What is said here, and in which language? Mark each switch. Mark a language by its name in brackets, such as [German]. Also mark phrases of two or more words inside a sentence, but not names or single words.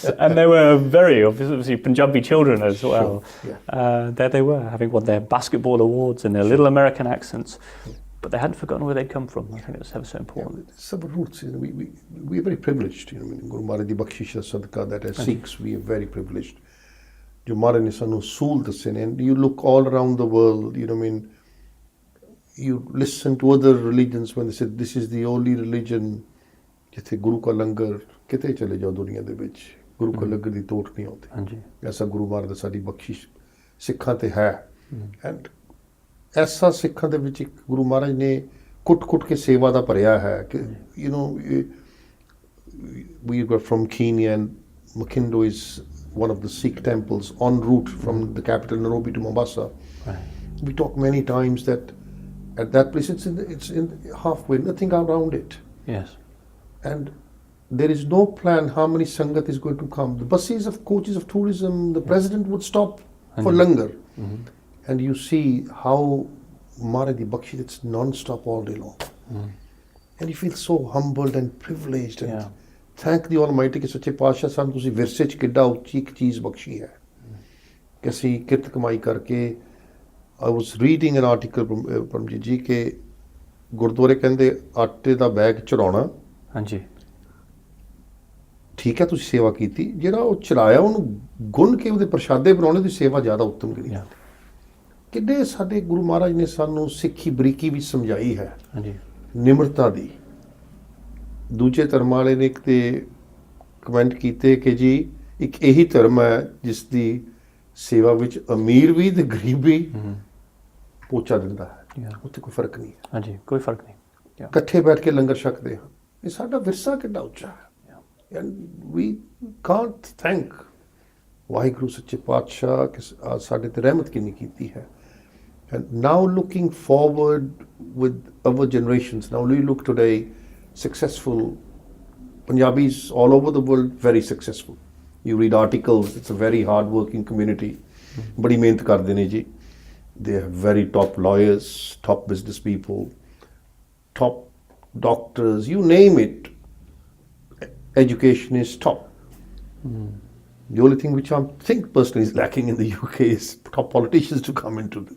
[English] And they were very, obviously, Punjabi children as well. There they were, having won their basketball awards in their little American accents. But they hadn't forgotten where they'd come from. I think it was ever so important. It's our roots. You know, we are very privileged. You know, [Punjabi] ਗੁਰੂ ਮਹਾਰਾਜ ਦੀ ਬਖਸ਼ਿਸ਼ ਸਦਕਾ, [English] that as Sikhs, we are very privileged. [Punjabi] ਜੋ ਮਹਾਰਾਜ ਨੇ ਸਾਨੂੰ ਸੂਲ ਦੱਸੇ ਨੇ, [English] and you look all around the world, you know, I mean, you listen to other religions when they say this is the only religion [Punjabi] ਜਿੱਥੇ ਗੁਰੂ ਕਾ ਲੰਗਰ ਕਿਤੇ ਚਲੇ ਜਾਓ ਦੁਨੀਆ ਦੇ ਵਿੱਚ ਗੁਰੂ ਕਾ ਲੰਗਰ ਦੀ ਤੋਟ ਨਹੀਂ ਆਉਂਦੀ ਹਾਂਜੀ ਐਸਾ ਗੁਰੂ ਮਹਾਰਾਜ ਸਾਡੀ ਬਖਸ਼ਿਸ਼ ਸਿੱਖਾਂ ਤੇ ਹੈ ਐਂਡ ਐਸਾ ਸਿੱਖਾਂ ਦੇ ਵਿੱਚ ਗੁਰੂ ਮਹਾਰਾਜ ਨੇ ਕੁੱਟ ਕੇ ਸੇਵਾ ਦਾ ਭਰਿਆ ਹੈ ਕਿ [English] you know we were from Kenya, and Makindo is one of the Sikh temples en route from the capital Nairobi to Mombasa. We talked many times that at that place, it's in halfway, nothing around it. Yes. And there is no plan how many Sangat is going to come. The buses of coaches of tourism, the president would stop for langar. And you see how Maharaj Bakshi, it's non-stop all day long. and you feel so humbled and privileged and Yeah. thank the Almighty [Punjabi] ਕਿ ਸੱਚੇ ਪਾਤਸ਼ਾਹ ਸਾਨੂੰ ਤੁਸੀਂ ਵਿਰਸੇ 'ਚ ਕਿੱਡਾ ਉੱਚੀ ਇੱਕ ਚੀਜ਼ ਬਖਸ਼ੀ ਹੈ ਕਿ ਅਸੀਂ ਕਿਰਤ ਕਮਾਈ ਕਰਕੇ [English] I was reading an article [Punjabi] ਪਰਮਜੀਤ ਜੀ ਕਿ ਗੁਰਦੁਆਰੇ ਕਹਿੰਦੇ ਆਟੇ ਦਾ ਬੈਗ ਚੜਾਉਣਾ ਹਾਂਜੀ ਠੀਕ ਹੈ ਤੁਸੀਂ ਸੇਵਾ ਕੀਤੀ ਜਿਹੜਾ ਉਹ ਚਲਾਇਆ ਉਹਨੂੰ ਗੁੰਨ ਕੇ ਉਹਦੇ ਪ੍ਰਸ਼ਾਦੇ ਬਣਾਉਣੇ ਦੀ ਸੇਵਾ ਜ਼ਿਆਦਾ ਉੱਤਮ ਕਰੀ [English] Yeah. [Punjabi] ਕਿੱਡੇ ਸਾਡੇ ਗੁਰੂ ਮਹਾਰਾਜ ਨੇ ਸਾਨੂੰ ਸਿੱਖੀ ਬਰੀਕੀ ਵੀ ਸਮਝਾਈ ਹੈ ਹਾਂਜੀ ਨਿਮਰਤਾ ਦੀ ਦੂਜੇ ਧਰਮ ਵਾਲੇ ਨੇ ਇੱਕ ਤੇ ਕਮੈਂਟ ਕੀਤੇ ਕਿ ਜੀ ਇੱਕ ਇਹੀ ਧਰਮ ਹੈ ਜਿਸ ਦੀ ਸੇਵਾ ਵਿੱਚ ਅਮੀਰ ਵੀ ਤੇ ਗਰੀਬ ਵੀ ਪੋਚਾ ਦਿੰਦਾ ਹੈ [English] Yeah. [Punjabi] ਉੱਥੇ ਕੋਈ ਫਰਕ ਨਹੀਂ ਹੈ ਹਾਂਜੀ ਕੋਈ ਫਰਕ ਨਹੀਂ Yeah. ਇਕੱਠੇ ਬੈਠ ਕੇ ਲੰਗਰ ਛਕਦੇ ਹਾਂ ਇਹ ਸਾਡਾ ਵਿਰਸਾ ਕਿੱਡਾ ਉੱਚਾ ਹੈ [English] and we can't thank [Punjabi] ਵਾਹਿਗੁਰੂ ਸੱਚੇ ਪਾਤਸ਼ਾਹ ਕਿ ਸਾਡੇ ਤੇ ਰਹਿਮਤ ਕਿੰਨੀ ਕੀਤੀ ਹੈ [English] and now looking forward with our generations now we look today successful Punjabis all over the world very successful you read articles it's a very hard working community [Punjabi] ਬੜੀ ਮਿਹਨਤ ਕਰਦੇ ਨੇ ਜੀ [English] they have very top lawyers top business people top doctors you name it education is top. The only thing which I think personally is lacking in the UK is top politicians to come into the...